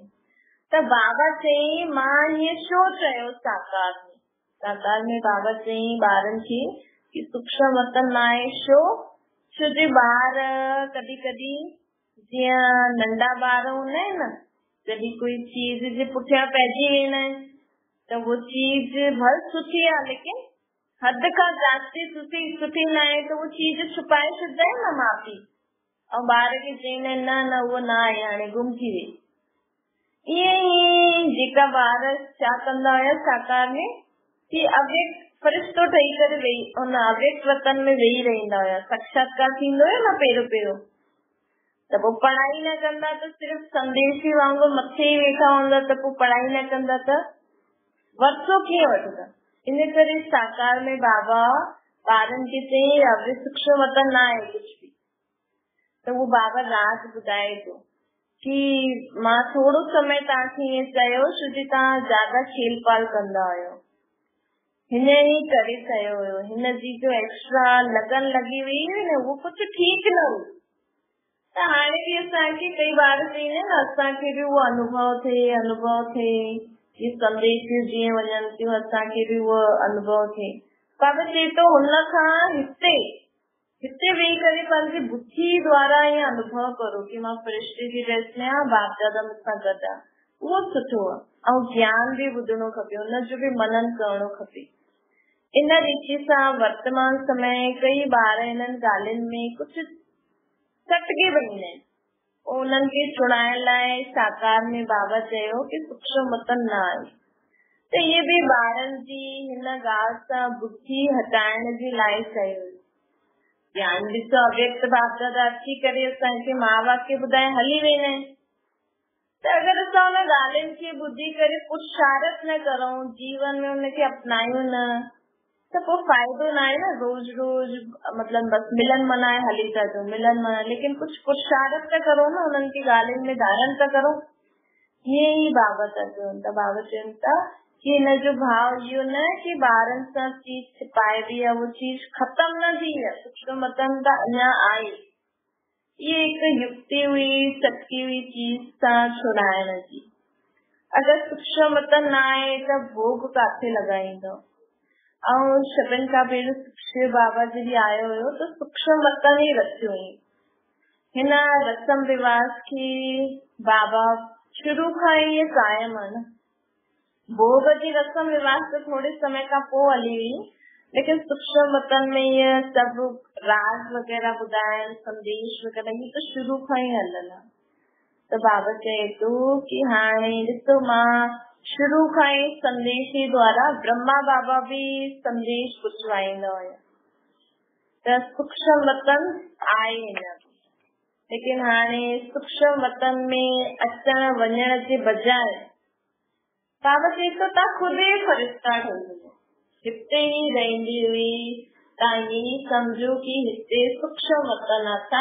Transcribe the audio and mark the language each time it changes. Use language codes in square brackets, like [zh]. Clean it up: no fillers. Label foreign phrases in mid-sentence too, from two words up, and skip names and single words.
[sd] त बाबा चई मां हीअं छो चयो साकार में बाबा चई ॿारनि खे कि सूक्ष्म वतन न आहे। छो जो ॿार कॾहिं कॾहिं जीअं नंढा ॿार हूंदा आहिनि न, जॾहिं कोई चीज जे पुठियां पइजी वेंदा आहिनि त वो चीज भले सुठी आहे, लेकिन हद खां जास्ती सुठी न आहे त वो चीज छुपाए छॾंदा आहिनि न माउ पीउ, ऐं ॿार खे चईंदा आहिनि न उहो न आहे, हाणे गुम थी वई। ईअं ई जेका ॿार छा कंदा हुया साकार में कि अव्यक्त फरिश्तो ठही करे वेही उन अव्यक्त वतन में वेही रहंदा हुया। साक्षात्कार थींदो हुयो न पहिरियों त पोइ पढ़ाई न कंदा त सिर्फ़ संदेशी वांगुरु मथे ई वेठा हूंदा, त पोइ पढ़ाई न कंदा त वरसो कीअं वठंदा? इन करे साकार में बाबा ॿारनि खे चई अव्यक्त सूक्ष्म वतन न आहे कुझु भी। त उहो बाबा राज ॿुधाए थो कि मां थोरो समय तव्हांखे ईअं चयो छो जो तव्हां ज्यादा खेल पाल कंदा हुयो, हिन ई करे कयो हुयो। हिन जी जो एक्स्ट्रा लगन लगी हुई न वो कुछ ठीक न हुई। त हाणे भी असांखे कई बार चईंदा न असांखे भी वो अनुभव थे ये संदेश जीअं वञनि थियूं असांखे भी वो अनुभव थे। बाबा चए थो हुन खां हिते वेही करे पंहिंजी बुद्धि द्वारा ईअं अनुभव करो कि मां फरिश्ते जी ड्रेस में आहियां, बाप दादा मूंसां गॾु आहे, उहो सुठो आहे। ऐं ज्ञान भी ॿुधणो खपे, हुनजो भी मनन करणो खपे। इन रीति सां वर्तमान समय कई ॿार इन्हनि ॻाल्हियुनि में कुझु सटके वञींदा आहिनि। उन्हनि खे छुड़ाइण लाइ साकार में बाबा चयो कि सूक्ष्म वतन न आहे। त इहे भी ॿारनि जी हिन ॻाल्हि सां बुद्धि हटाइण जे लाइ कयो। ज्ञान भी तो अव्यक्त बाप दादा अची करे असांखे मां वाक्य ॿुधाए हली वेंदा आहिनि। त अगरि असां हुन ॻाल्हियुनि खे ॿुधी करे पुरुषार्थ न करूं, जीवन में हुनखे अपनायूं न, त पोइ फ़ाइदो न आहे न। रोज रोज मतलब बस मिलन मनाए हली था अचूं, मिलन मनाए, लेकिन कुछ पुरुषार्थ त करो न, उन्हनि खे ॻाल्हियुनि में धारण त करो। हीअं ई बाबा था चवनि था। बाबा चवनि था कि हिन जो भाव इहो न कि ॿारनि सां चीज छिपाइबी आहे, वो चीज खत्म न थी आहे, सूक्ष्म मतन त अञा आहे। [hi] ये एक युक्ति हुई, [sd] सटकी हुई चीज सां छुड़ाइण जी। अगरि सूक्ष्म मतन न आहे त भोग काथे लॻाईंदो। ऐं सभिनि खां पहिरियों शिव बाबा जॾहिं आयो हुयो त सूक्ष्म मतन ई रखियो हुई। हिन रसम रिवाज खे बाबा शुरू खां ई कायम आहे न। भोग जी रसम रिवाज [hi] तो थोड़े समय का [sd] पोइ हली हुई, लेकिन सूक्ष्म मतन में ये सब राज वग़ैरह ॿुधाइण, संदेश वग़ैरह ये तो शुरू खां ई हलल आहे। त बाबा चए थो कि हाणे ॾिसो, मां शुरू खां ई संदेश जे द्वारा ब्रह्मा बाबा भी संदेश पहुचाईंदा हुया। त सूक्ष्म मतन आहे न, लेकिन हाणे सूक्ष्म मतन में अचण वञण जे बजाए बाबा चए थो तव्हां खुद ई फरिश्ता ठही वञो। हिते ई रहंदी हुई, तव्हां ईअं ई सम्झो कि हिते सूक्ष्म वतन आहे।